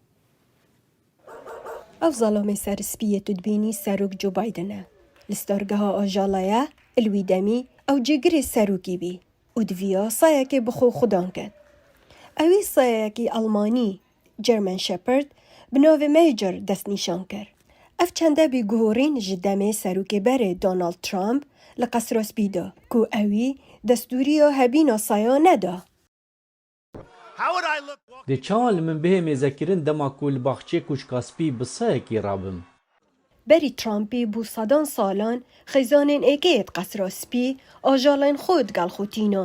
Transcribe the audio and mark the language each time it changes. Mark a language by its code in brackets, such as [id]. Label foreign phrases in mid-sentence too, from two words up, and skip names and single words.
[ku] ئەو زەڵۆمەی سەر سپیەت دبینی سەرۆک جۆ بایدنە لە ستۆرگەها ئاژەڵەیە ئلوی دەمی ئەو جێگرێ سەرۆکی بی و دویە سایەکێ بخۆ خوددان کرد. ئەوی سایەکی ئەڵمانی [en] German Shepherd [ku] بناوێ مەیجر دەستنیشان کرد. ئەف چەندە بێگوهۆڕین ji demê serokêberê Donald Trump li qesrospî da ku ewî destûriya hebîna sayan neda. Dê çawan li min bihê mêzekirin dema ku li baxçeyê kûçkaspî bi sayekî rabim. Berî Trumpê bû sedan salan xêzanên êkeyê qesra spî ajalên xwe digel xwe tînan.